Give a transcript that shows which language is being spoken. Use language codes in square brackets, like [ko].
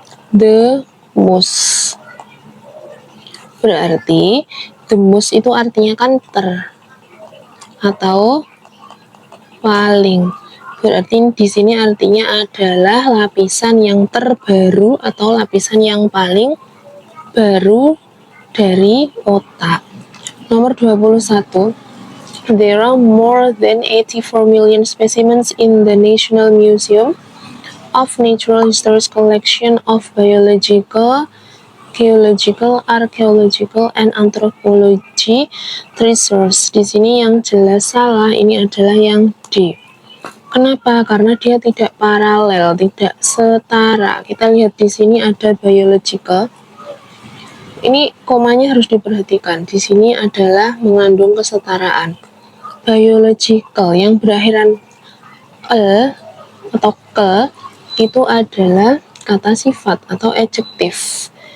[en] The most. [id] Berarti the most itu artinya kan atau paling. Berarti di sini artinya adalah lapisan yang terbaru atau lapisan yang paling baru dari otak. Nomor 21. [en] There are more than 84 million specimens in the National Museum of Natural History's collection of biological, geological, archaeological, and anthropology treasures. [id] Di sini yang jelas salah, ini adalah yang D. Kenapa? Karena dia tidak paralel, tidak setara. Kita lihat di sini ada biological. Ini komanya harus diperhatikan. Di sini adalah mengandung kesetaraan. Biological yang berakhiran atau ke itu adalah kata sifat atau adjektif.